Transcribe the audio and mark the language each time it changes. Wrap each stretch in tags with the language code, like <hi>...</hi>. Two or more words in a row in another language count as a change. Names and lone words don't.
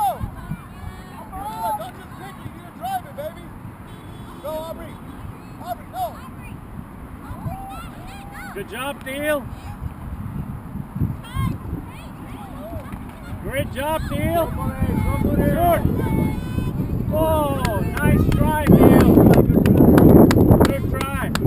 <en>Camila, don't just kick it, you need to drive it, baby! Go, Aubrey! Aubrey, go! Good job, Teal. Great job, Teal. Short. Oh, nice try, Teal. Good try.</en>